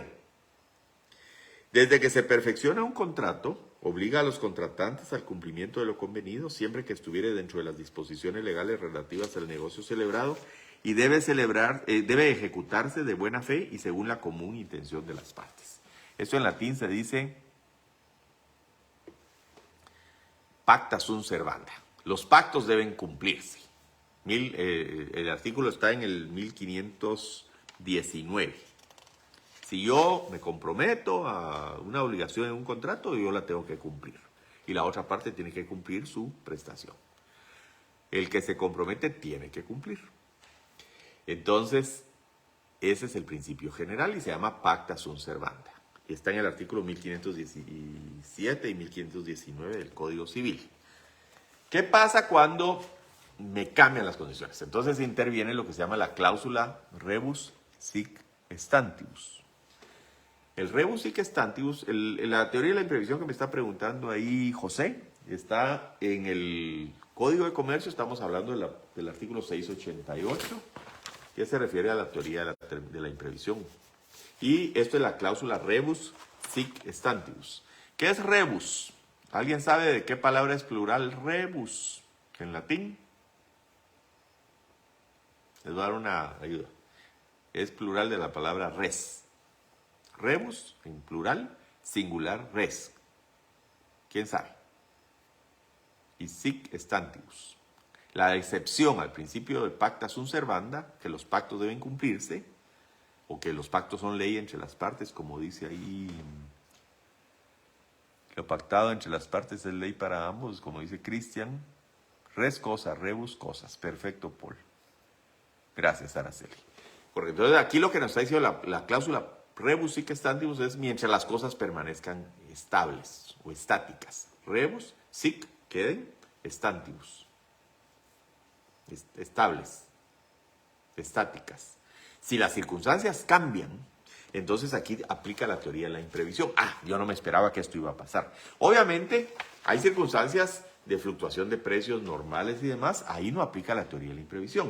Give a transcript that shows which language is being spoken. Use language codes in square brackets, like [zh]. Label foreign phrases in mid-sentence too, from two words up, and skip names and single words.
[es] Desde que se perfecciona un contrato, obliga a los contratantes al cumplimiento de lo convenido, siempre que estuviere dentro de las disposiciones legales relativas al negocio celebrado, y debe ejecutarse de buena fe y según la común intención de las partes. Esto en latín se dice [la] pacta sunt servanda. [es] Los pactos deben cumplirse. El artículo está en el 1519. Si yo me comprometo a una obligación en un contrato, yo la tengo que cumplir. Y la otra parte tiene que cumplir su prestación. El que se compromete tiene que cumplir. Entonces, ese es el principio general y se llama [la] pacta sunt servanda. [es] Está en el artículo 1517 y 1519 del Código Civil. ¿Qué pasa cuando me cambian las condiciones? Entonces interviene lo que se llama la cláusula [la] rebus sic stantibus. El rebus sic stantibus, [es] la teoría de la imprevisión que me está preguntando ahí José, está en el Código de Comercio, estamos hablando del artículo 688. que se refiere a la teoría de la imprevisión. Y esto es la cláusula [la] rebus sic stantibus. [es] ¿Qué es rebus? ¿Alguien sabe de qué palabra es plural rebus en latín? Les voy a dar una ayuda. Es plural de la palabra res. Rebus, en plural, singular res. ¿Quién sabe? Y [la] sic stantibus. [es] La excepción al principio del [la] pacta sunt servanda, [es] que los pactos deben cumplirse, o que los pactos son ley entre las partes, como dice ahí, lo pactado entre las partes es ley para ambos, como dice Cristian. Res cosa, rebus cosas. Perfecto, Paul. Gracias, Araceli. Correcto. Entonces, aquí lo que nos está diciendo la cláusula [la] rebus sic stantibus [es] es mientras las cosas permanezcan estables o estáticas. [la] Rebus sic, queden, stantibus. [es] Estables, estáticas. Si las circunstancias cambian, entonces aquí aplica la teoría de la imprevisión. Yo no me esperaba que esto iba a pasar. Obviamente, hay circunstancias de fluctuación de precios normales y demás, ahí no aplica la teoría de la imprevisión.